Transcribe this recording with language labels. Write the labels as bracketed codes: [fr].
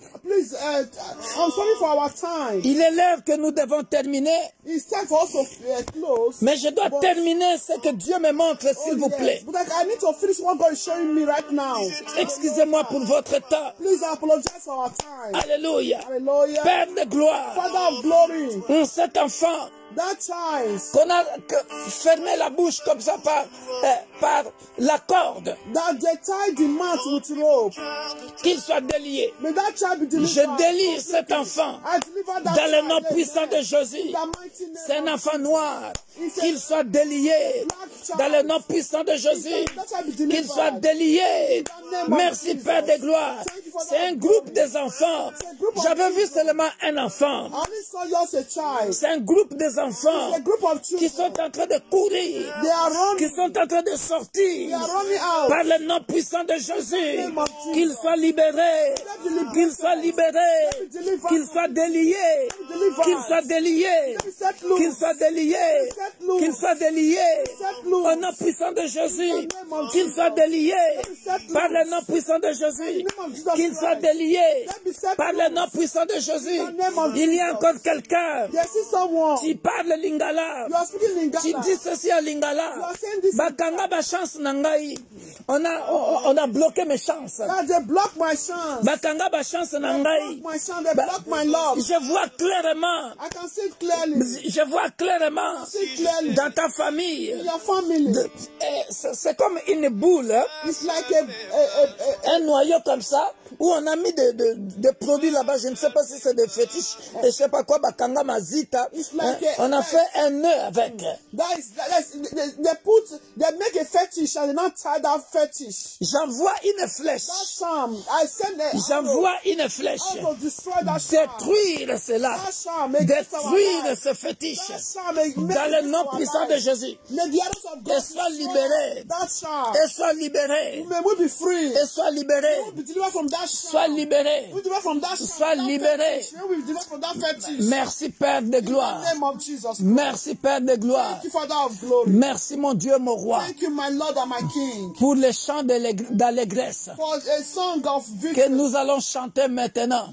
[en] Please, I'm sorry for our time. [fr] Il est l'heure que nous devons terminer. [en] It's time for us to close. [fr] Mais je dois terminer ce que Dieu me montre, s'il vous plaît. [en] But I need to finish what God is showing me right now. [fr] Excusez-moi pour votre temps. [en] Please, I apologize for our time. [fr] Alléluia. [en] Hallelujah. [fr] Père de gloire. [en] Father of glory. [fr] Cet enfant [en] That child [fr] qu'on a fermé la bouche comme ça par la corde, [en] that they tied the mouth with rope. [fr] qu'il soit délié. [en] May that child be delivered. [fr] Je délie cet enfant [en] I deliver that [fr] dans le nom [en] child. [fr] puissant de Jésus. [en] The mighty name [fr] C'est un [en] of [fr] enfant noir. Qu'il soit délié dans le nom puissant de Jésus. Qu'il soit délié. Merci Père de gloire. C'est un groupe des enfants. J'avais vu seulement un enfant. [en] I only saw you as a child. [fr] C'est un groupe des enfants [en] A group of [fr] qui [en] children. [fr] sont en train de courir, [en] They are running. [fr] qui sont en train de sortir [en] They are running out. [fr] par le nom puissant de Jésus. Qu'ils soient libérés, qu'ils soient libérés, qu'ils soient déliés, qu'ils soient déliés, qu'ils soient déliés, qu'ils soient déliés au nom puissant de Jésus, qu'ils soient déliés par le nom puissant de Jésus, qu'ils soient déliés par le nom puissant de Jésus. Il y a encore quelqu'un [en] There is someone. [fr] qui parle lingala, [en] You are speaking Lingala. [fr] tu dis ceci en lingala. [en] You are saying this in [ln] Bakanga ba chance nangai. [fr] On a bloqué mes chances. [en] God, they block my chance. [ln] Bakanga ba chance nangai. [en] My chance, they block my love. [fr] Je vois clairement. [en] I can see it clearly. [fr] Je vois clairement [en] See it clearly. [fr] dans ta famille. [en] Your family. [fr] C'est comme une boule, hein, [en] It's like [fr] un noyau comme ça, où on a mis des produits là-bas. Je ne sais pas si c'est des fétiches, et je ne sais pas quoi, [ln] bakanga mazita. [fr] Hein, on a fait un nœud avec. [en] They make a fetish and they not tie that fetish. [fr] J'envoie une flèche. [en] That charm, I send it. [fr] J'envoie une flèche. [en] To destroy that charm. [fr] Détruire cela. [en] That charm, make [fr] Détruire ce fétiche. Dans le nom puissant de Jésus. Et sois libéré. [en] That charm. [fr] Et sois libéré. [en] May we be free. [fr] Et sois libéré. [en] Be delivered from that charm. [fr] Sois libéré. [en] We deliver from that charm. [fr] Sois libéré. [en] We be delivered from that fetish. [fr] Merci Père de gloire. [en] In the name of Jesus. [fr] Merci Père de gloire. [en] Thank you, Father of glory. [fr] Merci mon Dieu, mon roi. [en] Thank you, my Lord and my King. [fr] Pour les chants d'allégresse [en] For a song of [fr] que [en] victory [fr] nous allons chanter maintenant.